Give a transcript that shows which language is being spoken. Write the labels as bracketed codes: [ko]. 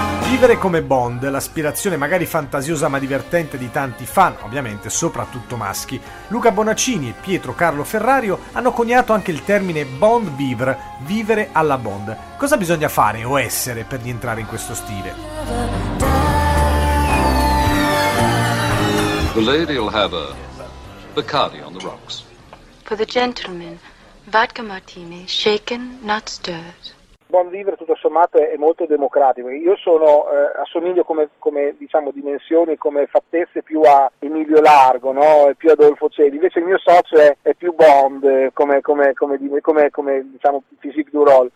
[it] Vivere come Bond, l'aspirazione magari fantasiosa ma divertente di tanti fan, ovviamente soprattutto maschi. Luca Bonaccini e Pietro Carlo Ferrario hanno coniato anche il termine Bond Vivre, vivere alla Bond. Cosa bisogna fare o essere per rientrare in questo stile? [en] The lady will have a Bacardi on the rocks. For the gentleman, vodka martini, shaken, not stirred. [it] Bond Vivre tutto sommato è molto democratico. Io sono assomiglio come diciamo dimensioni, come fattezze più a Emilio Largo, no? E più Adolfo Celi. Invece il mio socio è più Bond come diciamo physique du role.